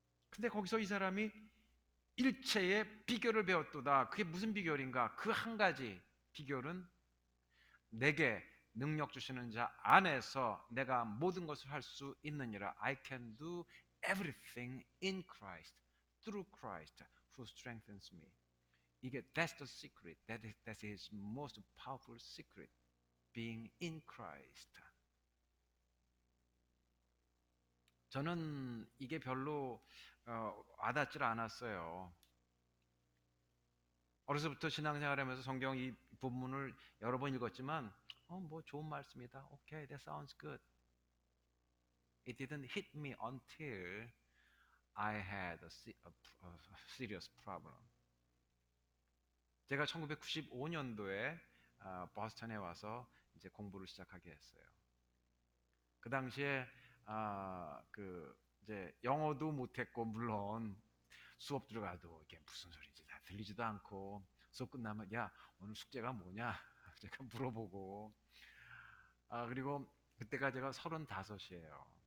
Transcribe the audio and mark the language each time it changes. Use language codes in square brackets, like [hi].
[ko] 근데 거기서 이 사람이 일체의 비결을 배웠도다. 그게 무슨 비결인가? 그 한 가지 비결은 내게 능력 주시는 자 안에서 내가 모든 것을 할 수 있느니라. [en] I can do everything in Christ, through Christ who strengthens me. [ko] 이게 [en] that's the secret. That is his most powerful secret. Being in Christ. [ko] 저는 이게 별로 와닿질 않았어요. 어려서부터 신앙생활하면서 성경 이 본문을 여러 번 읽었지만 뭐 좋은 말씀이다. [en] Okay, that sounds good. It didn't hit me until I had a serious problem. [ko] 제가 1995년도에 버스턴에 와서 이제 공부를 시작하게 했어요. 그 당시에 그 이제 영어도 못했고 물론 수업 들어가도 이게 무슨 소리인지 다 들리지도 않고 수업 끝나면 야 오늘 숙제가 뭐냐 제가 물어보고 그리고 그때가 제가 35이에요.